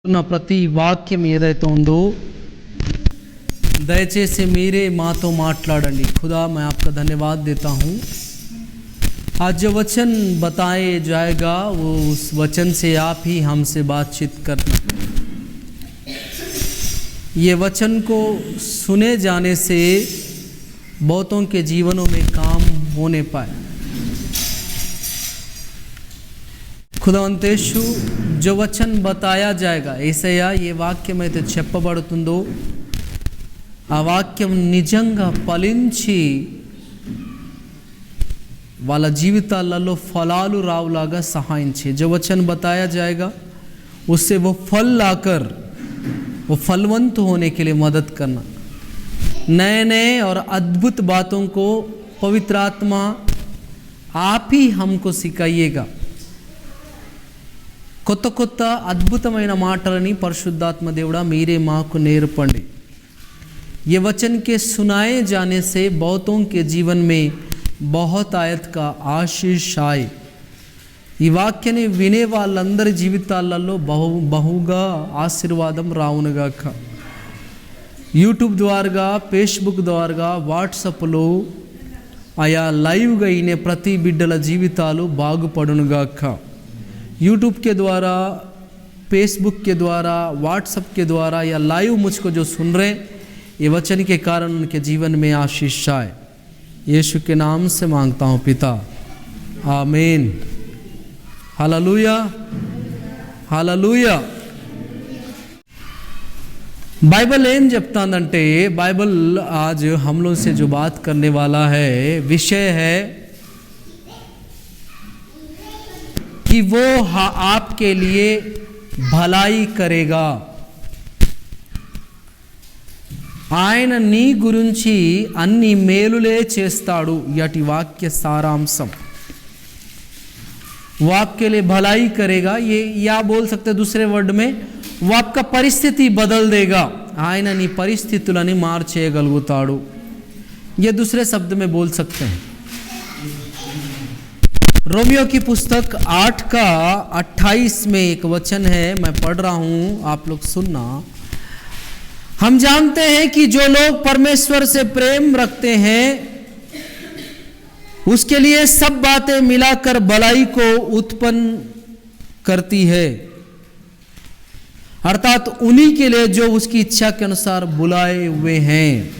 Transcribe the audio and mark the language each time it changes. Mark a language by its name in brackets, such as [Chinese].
[Telugu] ప్రతి వాక్యం ఏదైతే ఉందో దయచేసి మీరే మాతో మాట్లాడండి. [Hindi] खुदा मैं आपका धन्यवाद देता हूँ. आज जो वचन बताए जाएगा वो उस वचन से आप ही हमसे बातचीत करना. ये वचन को सुने जाने से बहुतों के जीवनों में काम होने पाए. खुदावंतेशु जो वचन बताया जाएगा [Telugu] ఏసయ్యా ఏ వాక్యం అయితే చెప్పబడుతుందో ఆ వాక్యం నిజంగా ఫలించి వాళ్ళ జీవితాలలో ఫలాలు రావులాగా సహాయం చేయి. [Hindi] जो वचन बताया जाएगा उससे वो फल लाकर वो फलवंत होने के लिए मदद करना. नए नए और अद्भुत बातों को पवित्र आत्मा आप ही हमको सिखाइएगा. [Telugu] కొత్త కొత్త అద్భుతమైన మాటలని పరిశుద్ధాత్మ దేవుడా మీరే మాకు నేర్పండి. [Hindi] ये वचन के सुनाए जाने से बहुतों के जीवन में बहुत आयत का आशीष आए. [Telugu] ఈ వాక్యాన్ని వినే వాళ్ళందరి జీవితాలలో బహుగా ఆశీర్వాదం రావునుగాక. యూట్యూబ్ ద్వారా, ఫేస్బుక్ ద్వారా, వాట్సాప్లో ఆయా లైవ్గా అయిన ప్రతి బిడ్డల జీవితాలు బాగుపడునుగాక. [Hindi] यूट्यूब के द्वारा, फेसबुक के द्वारा, व्हाट्सएप के द्वारा या लाइव मुझको जो सुन रहे हैं ये वचन के कारण उनके जीवन में आशीष आए. यीशु के नाम से मांगता हूँ पिता, आमीन. Hallelujah, hallelujah. बाइबल [Telugu] ఏం చెప్తాందంటే, [Hindi] बाइबल आज हम लोग से जो बात करने वाला है विषय है कि वो आपके लिए भलाई करेगा. [Telugu] ఆయన నీ గురించి అన్ని మేలులే చేస్తాడు. యటి వాక్య సారాంశం. [Hindi] वो आपके लिए भलाई करेगा, ये या बोल सकते दूसरे वर्ड में, वो आपका परिस्थिति बदल देगा. [Telugu] ఆయన నీ పరిస్థితులని మార్చేయగలుగుతాడు. [Hindi] ये दूसरे शब्द में बोल सकते हैं. रोमियो की पुस्तक 8 का 28 में एक वचन है, मैं पढ़ रहा हूँ, आप लोग सुनना. हम जानते हैं कि जो लोग परमेश्वर से प्रेम रखते हैं उसके लिए सब बातें मिलाकर भलाई को उत्पन्न करती है, अर्थात उन्हीं के लिए जो उसकी इच्छा के अनुसार बुलाए हुए हैं.